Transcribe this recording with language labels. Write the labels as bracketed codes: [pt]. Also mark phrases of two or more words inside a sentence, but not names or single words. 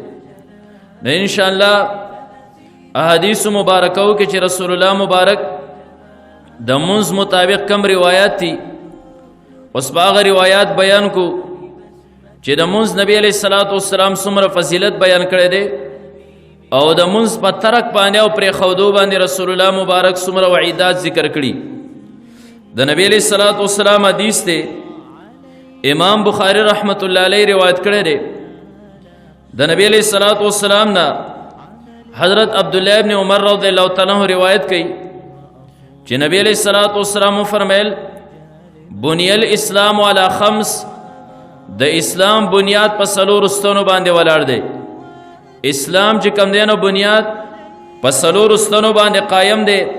[ps] نو انشاءالله احادیث مبارکو کې چې رسول الله مبارک د منځ مطابق کم روایات دي، اوس په هغه روایات بیان کو چې د منځ نبی [ar] علیہ الصلوۃ والسلام [ps] څومره فضیلت بیان کړی دی، او د منځ په ترک باندې او پرې خودو باندې رسول الله مبارک څومره وعیدات ذکر کړي. د نبی [ar] علیہ الصلوۃ والسلام [ps] حدیث دی امام بخاری [ar] رحمت الله علیه [ps] روایت کړی دی. د نبی [ar] علیہ الصلوۃ والسلام [ps] نه حضرت عبداللہ ابن عمر [ar] رضی اللہ تعالی عنہ [ps] روایت کړي چې نبی [ar] علیہ الصلوۃ والسلام [ps] فرمایل [ar] بنی الاسلام علی خمس، [ps] د اسلام بنیاد په څلور ستنو باندې ولاړ دی. اسلام چې کوم دی نو بنیاد په څلور ستنو باندې قائم دی.